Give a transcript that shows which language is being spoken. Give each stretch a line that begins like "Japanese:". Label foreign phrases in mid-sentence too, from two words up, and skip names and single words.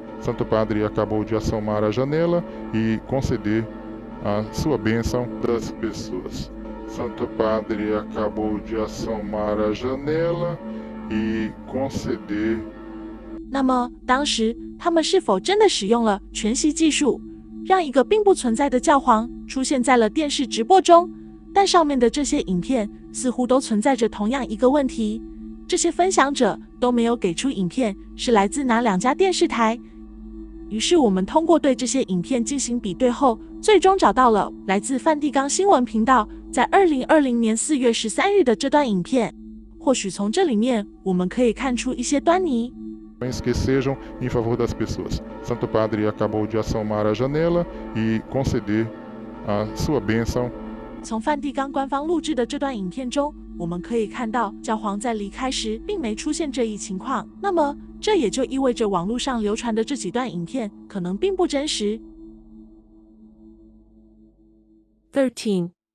Portuguese: Santo Padre acabou de assomar a janela e conceder a sua bênção das pessoas. Santo Padre acabou de assomar a janela e conceder。
Chinese: 那么，当时他们是否真的使用了全息技术，让一个并不存在的教皇出现在了电视直播中？但上面的这些影片似乎都存在着同样一个问题，这些分享者都没有给出影片是来自哪两家电视台。于是我们通过对这些影片进行比对后，最终找到了来自梵蒂冈新闻频道在2020年4月13日的这段影片。或许从这里面我们可以看出一些端倪。
Portuguese: Que sejam em favor das pessoas. Santo Padre acabou de assomar a janela e conceder a sua bênção。
Chinese: 从梵蒂冈官方录制的这段影片中，我们可以看到教皇在离开时并没出现这一情况。那么，这也就意味着网络上流传的这几段影片可能并不真实。 13.